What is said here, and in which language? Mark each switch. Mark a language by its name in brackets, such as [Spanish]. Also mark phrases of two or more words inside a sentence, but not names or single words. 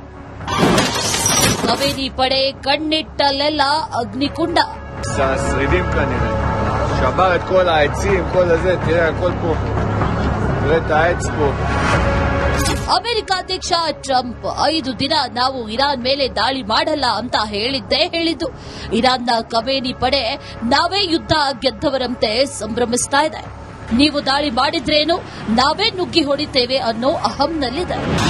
[Kannada] ಖಮೇನಿ ಪಡೆ ಕಣ್ಣಿಟ್ಟಲ್ಲೆಲ್ಲ ಅಗ್ನಿಕುಂಡ. [Hebrew] השרידים כנראה. שבר את כל העצים, כל הזה, תראה, הכל פה. תראה את העץ פה. [Kannada] ಅಮೆರಿಕ ಅಧ್ಯಕ್ಷ ಟ್ರಂಪ್ 5 ದಿನ ನಾವು ಇರಾನ್ ಮೇಲೆ ದಾಳಿ ಮಾಡಲ್ಲ ಅಂತ ಹೇಳಿದ್ದು. ಇರಾನ್ನ ಖಮೇನಿ ಪಡೆ ನಾವೇ ಯುದ್ಧ ಗೆದ್ದವರಂತೆ ಸಂಭ್ರಮಿಸ್ತಾ ಇದೆ. ನೀವು ದಾಳಿ ಮಾಡಿದ್ರೇನು, ನಾವೇ ನುಗ್ಗಿ ಹೊಡಿತೇವೆ ಅನ್ನೋ ಅಹಂನಲ್ಲಿದೆ.